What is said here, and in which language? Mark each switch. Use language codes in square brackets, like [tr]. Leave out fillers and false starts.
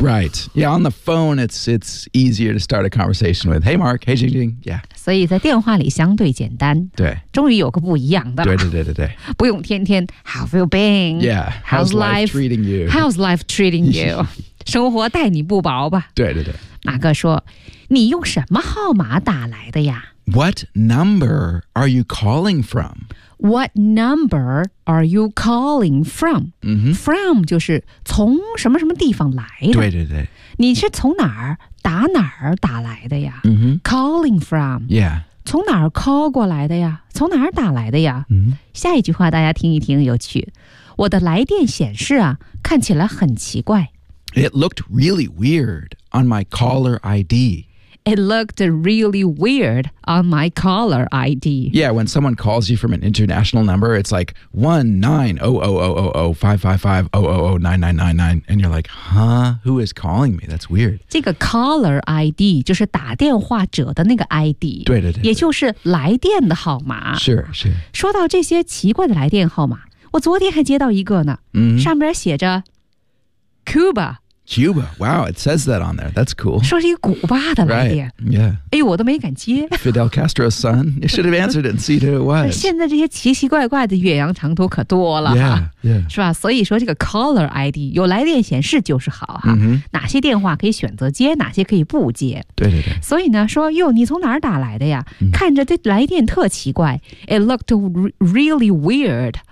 [en] Right Yeah on the phone it's easier to start a conversation with Hey Mark Hey Jing Jing Yeah [zh] 所以在电话里相对简单对终于有个不一样的对对对对对不用天天 [en] How have you been? Yeah How's life treating you? How's life treating you? [zh] 生活待你不薄吧对对对马哥说你用什么号码打来的呀 [en] What number are you calling from? What number are you calling from?、 Mm-hmm. [zh] From 就是从什么什么地方来的对对对你是从哪儿打哪儿打来的呀、 mm-hmm. [en] Calling from Yeah [zh] 从哪儿 call 过来的呀从哪儿打来的呀、 mm-hmm. 下一句话大家听一听有趣我的来电显示啊看起来很奇怪 [en] It looked really weird on my caller ID It looked really weird on my caller ID Yeah when someone calls you from an international number it's like 19000055500999 And you're like huh who is calling me that's weird [zh] 这个 caller ID 就是打电话者的那个 ID 对对 对也就是来电的号码 [en] Sure sure [zh] 说到这些奇怪的来电号码我昨天还接到一个呢、 mm-hmm. 上面写着 Cuba [en] Cuba, wow, it says that on there. That's cool. [zh] 说是一个古巴的来电。 [en] Right, yeah. [zh] 哎呦，我都没敢接。 [en] Fidel Castro's son, you should have answered it and see who it was. [zh] 现在这些奇奇怪怪的远洋长途可多了。 [en] Yeah, yeah. [zh] 是吧？所以说这个 caller ID, 有来电显示就是好哈。 Mm-hmm. 哪些电话可以选择接，哪些可以不接。对对对。所以呢，说，哟，你从哪儿打来的呀？ Mm-hmm. 看着这来电特奇怪。 [en] It looked really weird.